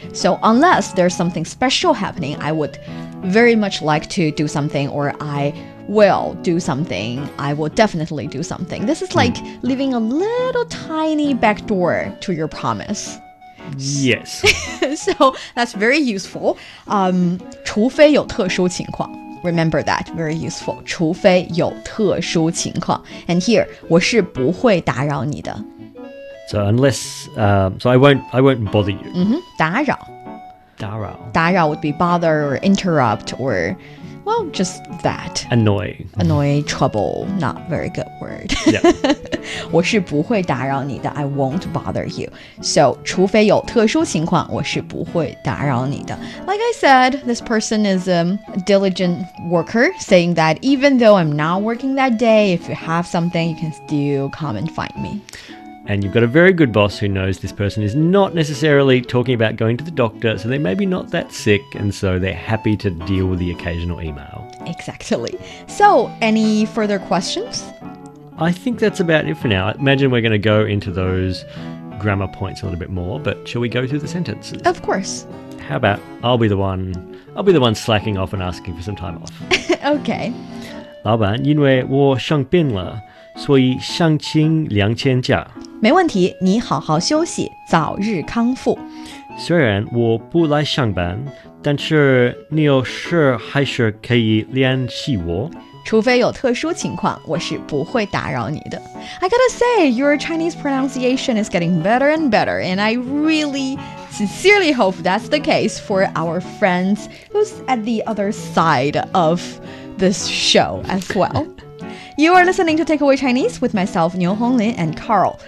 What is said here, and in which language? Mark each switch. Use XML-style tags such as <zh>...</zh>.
<en>So unless there's something special happening, I would very much like to do something, or I will do something, I will definitely do something. This is like leaving a little tiny back door to your promise. Yes. So that's very useful.</en> <zh>除非有特殊情况.</zh> <en>Remember that, very useful.</en> <zh>除非有特殊情况.</zh> <en>And here,</en> <zh>我是不会打扰你的.</zh> <en>So unless, so I won't bother you.</en> <zh>打扰. 打扰.</zh> <en>打扰 would be bother or interrupt or, well, just that. Annoy. Annoy, trouble, not very good word. Yeah.</en> <zh>我是不会打扰你的.</zh> <en>I won't bother you.</en> <zh>So, 除非有特殊情况，我是不会打扰你的.</zh> <en>Like I said, this person is a diligent worker, saying that even though I'm not working that day, if you have something, you can still come and find me. And you've got a very good boss who knows this person is not necessarily talking about going to the doctor, so they may be not that sick, and so they're happy to deal with the occasional email. Exactly. So, any further questions? I think that's about it for now. I imagine we're going to go into those grammar points a little bit more, but shall we go through the sentences? Of course. How about I'll be the one slacking off and asking for some time off. Okay.</en> <zh>老板，因为我生病了，所以想请2000假。没问题，你好好休息，早日康复。虽然我不来上班，但是你有事还是可以联系我。除非有特殊情况，我是不会打扰你的。</zh> <en>I gotta say, your Chinese pronunciation is getting better and better, and I really sincerely hope that's the case for our friends who's at the other side of this show as well. You are listening to Takeaway Chinese with myself, Niu Honglin, and Carl.</en>